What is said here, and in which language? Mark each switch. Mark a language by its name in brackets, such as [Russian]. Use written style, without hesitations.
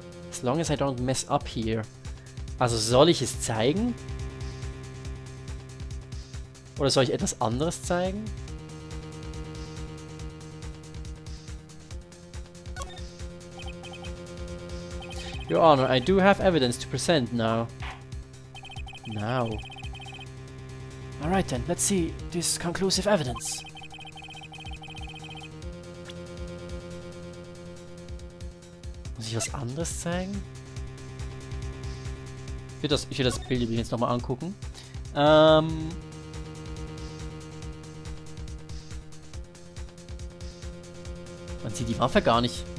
[English] As long as I don't mess up here. [German] Also soll ich es zeigen? Oder soll ich etwas anderes zeigen? [English] Your Honor, I do have evidence to present now. Now. Alright then, let's see this conclusive evidence. [German] Muss ich was anderes zeigen? Ich will das Bild übrigens nochmal angucken. Man sieht die Waffe gar nicht.